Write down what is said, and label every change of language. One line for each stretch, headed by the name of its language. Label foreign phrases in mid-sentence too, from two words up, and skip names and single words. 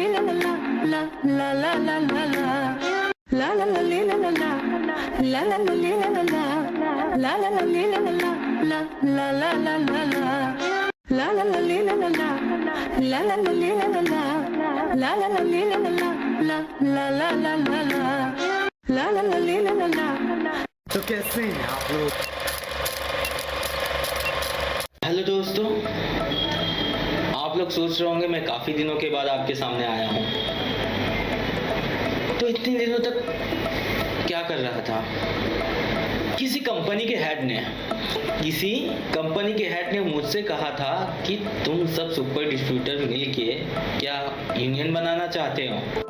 Hindi: ला ला ला ला ला ला ला ला ला ला ले ला ला ला ला ला ले ला ला ला ला ला ले ला ला ला ला ला ला ला ला ला ले ला ला ला ला ला ले ला ला ला ला ला ले ला ला ला ला ला ला ला ला ले ला ला। तो कैसे हैं आप लोग? हेलो दोस्तों, आप लोग सोच रहे होंगे मैं काफ़ी दिनों के बाद आपके सामने आया हूँ। तो इतने दिनों तक क्या कर रहा था? किसी कंपनी के हेड ने मुझसे कहा था कि तुम सब
English: super distributor
Hindi: मिलके क्या यूनियन बनाना चाहते हो।